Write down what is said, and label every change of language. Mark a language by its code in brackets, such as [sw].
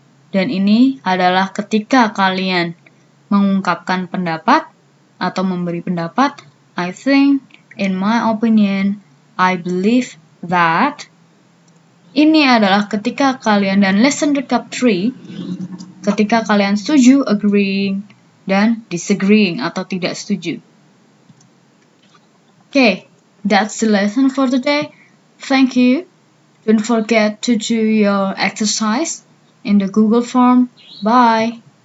[id] Dan ini adalah ketika kalian mengungkapkan pendapat atau memberi pendapat. [en] I think, in my opinion, I believe that. [id] Ini adalah ketika kalian, dan lesson recap 3, ketika kalian setuju, agreeing, dan disagreeing atau tidak setuju. [en] Okay, that's the lesson for today. Thank you. Don't forget to do your exercise in the Google form. Bye.